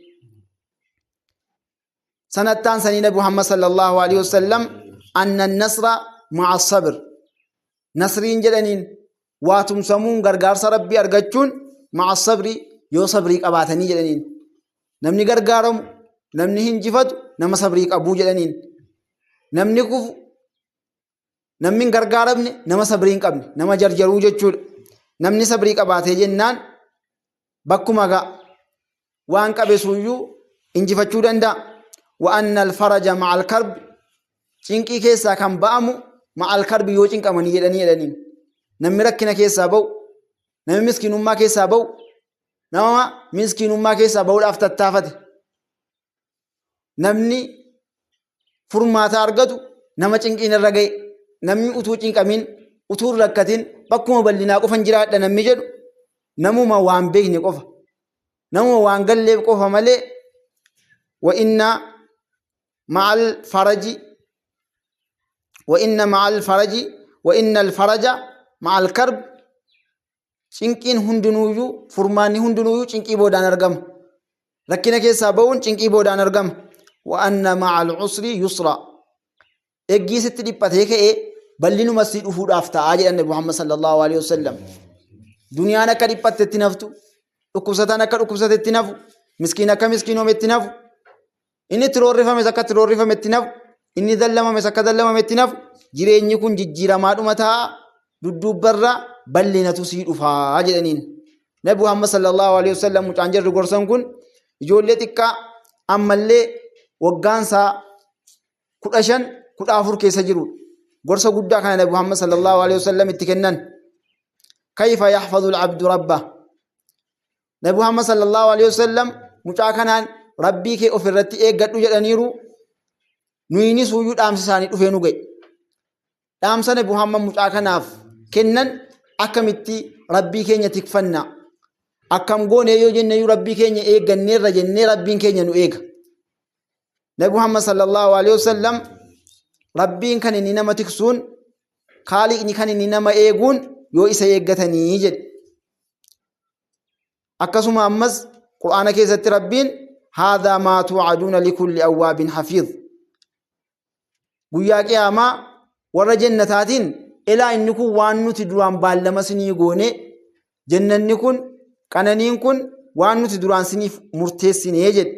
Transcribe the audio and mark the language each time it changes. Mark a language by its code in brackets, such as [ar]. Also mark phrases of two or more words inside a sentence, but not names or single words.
[om] sanattaan sanii Nabi Muhammad [ar] صلى الله عليه وسلم أن النصر مع الصبر [om] nasriin jedhaniin waa tumsamuun gargaarsa rabbii argachuun [ar] مع الصبر [om] yoo sabrii qabaatanii jedhaniin namni gargaaramu namni hinjifatu nama sabrii qabuu jedhaniin namni kufu namni gargaaramne nama sabrii hin qabne nama jarjaruu jechuudha namni sabrii qabaatee jennaan bakkuma ga'a waan qabe suyyuu injifachuu danda'a. [ar] وأن الفرج مع الكرب [om] cinqii keessaa kan ba'amu [ar] مع الكرب [om] yoo cinqamanii jedhaniin namni rakkina keessaa ba'u namni miskiinummaa keessaa ba'u nama miskiinummaa keessaa ba'uudhaaf tattaafate namni furmaata argatu nama cinqiin irra ga'e namni utuu cinqamin utuu rakkatin bakkuma bal'inaa qofan jiraadha namni jedhu namuma waan beekne qofa namuma waan galleef qofa malee [ar] وإن مع الفرج وإن الفرج مع الكرب [om] cinqiin hundinuuyyuu furmaanni hundinuuyyuu cinqii boodaan argama rakkina keessaa ba'uun cinqii boodaan argama. [ar] وأن مع العسر يسرا [om] eggii sitti dhiphatee ka'ee bal'inuma si dhufuudhaaf ta'aa jedhan Nabi Muhammad [ar] صلى الله عليه وسلم. [om] Duniyaan akka dhiphattetti naftu dhukkubsataan akka dhukkubsatetti nafu miskiin akka miskiinometti nafu inni itti roorrifames akka itti roorrifametti nafu inni dallamames akka dallamametti nafu jireenyi kun jijjiiramaadhuma ta'a dudduubbarra bal'inatu sii dhufaa jedhaniin. Nabi Muhammad [ar] صلى الله عليه وسلم [om] mucaan jarri gorsan kun ijoollee xiqqaa ammallee waggaansaa 15-14 keessa jiru gorsa guddaa kana Nabi Muhammad [ar] صلى الله عليه وسلم [om] itti kennan. [ar] كيف يحفظ العبد ربه [om] Nabi Muhammad [ar] صلى الله عليه وسلم [om] mucaa kanaan rabbii kee ofirratti eeggadhu jedhaniiru nuyini suuyyuu dhaamsa isaanii dhufee nu ga'e. Dhaamsa Nabi Muhammad mucaa kanaaf kennan akkamitti rabbii keenya tikfanna akkam goone yoo jenneeyyuu rabbii keenya eegganneerra jennee rabbiin keenya nu eega. Nabi Muhammad [ar] صلى الله عليه وسلم [om] rabbiin kan inni nama tiksuun kaaliqni kan inni nama eeguun yoo isa eeggatanii jedhe. Akkasuma ammas Qur'aana keessatti rabbiin [ar] هذا ما توعدون لكل أواب حفيظ [om] guyyaa qiyaamaa warra jannataatiin ilaa inni kun waan nuti duraan baallama sinii goone jannanni kun qananiin kun waan nuti duraan siniif murteessinee jedhe.